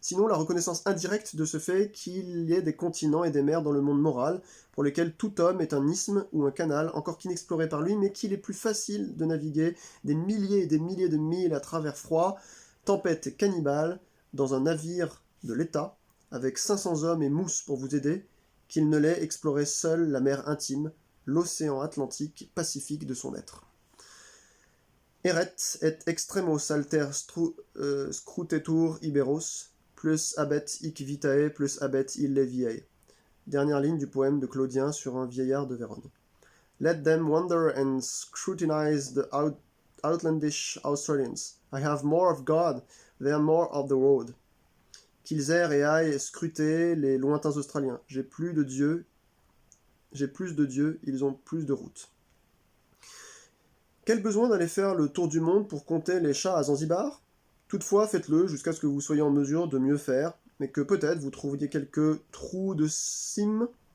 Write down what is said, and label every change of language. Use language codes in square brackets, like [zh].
[fr] Sinon la reconnaissance indirecte de ce fait qu'il y ait des continents et des mers dans le monde moral, pour lesquels tout homme est un isthme ou un canal, encore qu'inexploré par lui, mais qu'il est plus facile de naviguer des milliers et des milliers de milles à travers froid, tempête et cannibale, dans un navire de l'État, avec 500 hommes et mousses pour vous aider, qu'il ne l'ait exploré seul la mer intime, l'océan Atlantique, Pacifique de son être. [la] Eret et extremos alter scrutetur iberos, plus abet hic vitae, plus abet ille viae. [fr] Dernière ligne du poème de Claudien sur un vieillard de Vérone. [en] Let them wonder and scrutinize the outlandish Australians. I have more of God, they are more of the road. [fr] Qu'ils errent et aillent scruter les lointains Australiens. J'ai plus de Dieu, ils ont plus de route. Quel besoin d'aller faire le tour du monde pour compter les chats à Zanzibar ? Toutefois, faites-le jusqu'à ce que vous soyez en mesure de mieux faire, mais que peut-être vous trouviez quelques trous de cime.